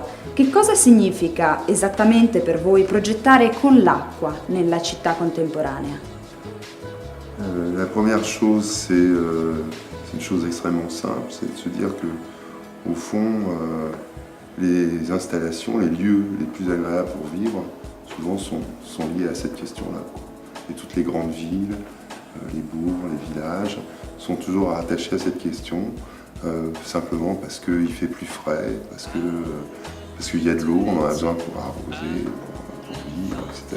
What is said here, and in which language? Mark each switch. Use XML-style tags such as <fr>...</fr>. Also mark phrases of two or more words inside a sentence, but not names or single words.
<it>Che cosa significa esattamente per voi progettare con l'acqua nella città contemporanea?</it> <fr>La première chose, c'est une chose extrêmement simple, c'est de se dire que, au fond, les installations, les lieux les plus agréables pour vivre, souvent sont liés à cette question-là. Et toutes les grandes villes, les bourgs, les villages, sont toujours attachés à cette question, simplement parce qu'il fait plus frais, parce qu'il y a de l'eau, on en a besoin pour arroser, pour vivre, etc.</fr>